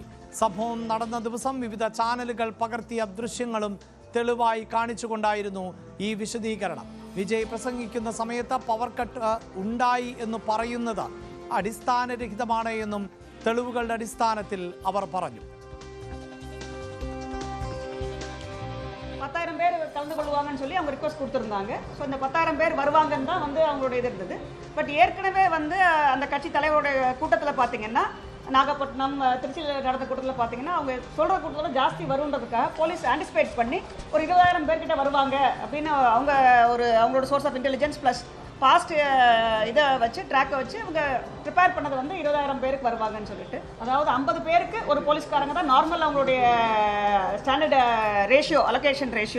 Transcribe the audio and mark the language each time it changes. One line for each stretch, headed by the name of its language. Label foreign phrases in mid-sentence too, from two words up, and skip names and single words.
Malayalam: സംഭവം നടന്ന ദിവസം വിവിധ ചാനലുകൾ പകർത്തിയ ദൃശ്യങ്ങളും തെളിവായി കാണിച്ചുകൊണ്ടായിരുന്നു ഈ വിശദീകരണം. വിജയ് പ്രസംഗിക്കുന്ന സമയത്ത് പവർ കട്ട് ഉണ്ടായി എന്ന് പറയുന്നത് അടിസ്ഥാനരഹിതമാണ് എന്നും തെളിവുകളുടെ അടിസ്ഥാനത്തിൽ അവർ പറഞ്ഞു.
Tamil: 10,000 பேர் கலந்து கொள்வாங்கன்னு சொல்லி அவங்க ரிக்வஸ்ட் கொடுத்துருந்தாங்க. ஸோ இந்த 10,000 பேர் வருவாங்கன்னு தான் அவங்களுடைய இது இருந்தது. பட் ஏற்கனவே அந்த கட்சி தலைவருடைய கூட்டத்தில் பார்த்தீங்கன்னா, நாகப்பட்டினம் திருச்சியில் நடந்த கூட்டத்தில் பார்த்தீங்கன்னா, அவங்க சொல்கிற கூட்டத்தில் ஜாஸ்தி வருன்றதுக்காக
English: police anticipate
Tamil: பண்ணி ஒரு 20,000 பேர்கிட்ட வருவாங்க அப்படின்னு அவங்களோட
English: source of intelligence plus past
Tamil: இதை வச்சு ட்ராக்கை வச்சு அவங்க ப்ரிப்பேர் பண்ணது 20,000 பேருக்கு வருவாங்கன்னு சொல்லிட்டு, அதாவது 50 பேருக்கு ஒரு போலீஸ்காரங்க தான் நார்மல் அவங்களுடைய
English: standard ratio, allocation ratio.